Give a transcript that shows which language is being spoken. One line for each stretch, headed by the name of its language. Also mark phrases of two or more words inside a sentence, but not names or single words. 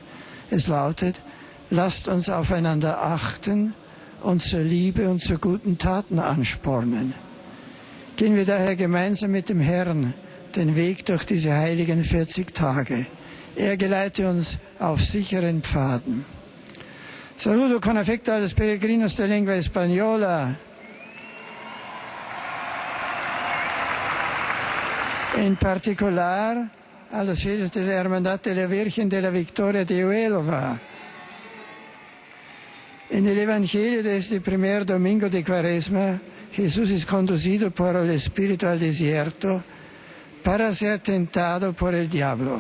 German: Es lautet: Lasst uns aufeinander achten uns zur Liebe und zu guten Taten anspornen. Gehen wir daher gemeinsam mit dem Herrn den Weg durch diese heiligen 40 Tage. Er geleite uns auf sicheren Pfaden.
Spanish: Saludo con affetto a los peregrinos de lengua española. En particular a los fieles de la Hermandad de la Virgen de la Victoria de Huelva. En el Evangelio de este primer domingo de Cuaresma, Jesús es conducido por el Espíritu al desierto para ser tentado por el diablo.